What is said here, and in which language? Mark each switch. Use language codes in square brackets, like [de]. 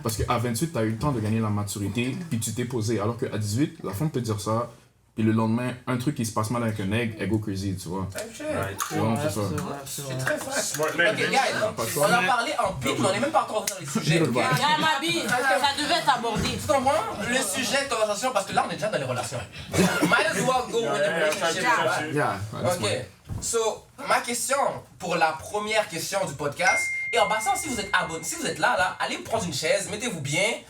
[fr] Parce qu'à 28, t'as eu le temps de gagner la maturité, puis tu t'es posé. Alors qu'à 18, la femme peut te dire ça, puis le lendemain, un truc qui se passe mal avec un egg, elle [en] go crazy, [fr] tu vois. C'est vraiment ça. C'est très fort. [en] Ok, guys, [fr] on a parlé en pipe, mais on n'est même pas encore dans les sujets. Regarde ma bille, ça devait être abordé. Tu comprends? Le sujet de conversation, parce que là, on est déjà dans les relations. [en] Might as well go with the relationship. Yeah. Ok. [fr] So, ma question pour la première question du podcast. Et en passant, si vous êtes abonné, si vous êtes là, allez prendre une chaise, mettez-vous bien.